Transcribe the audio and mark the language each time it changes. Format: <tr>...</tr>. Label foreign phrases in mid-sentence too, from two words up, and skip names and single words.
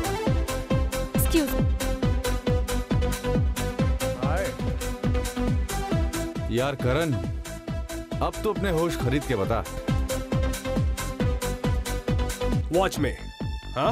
<en>Excuse me.</en> <hi>यार करण, अब तो अपने होश खरीद के बता।</hi> <en>Watch me. Huh?</en>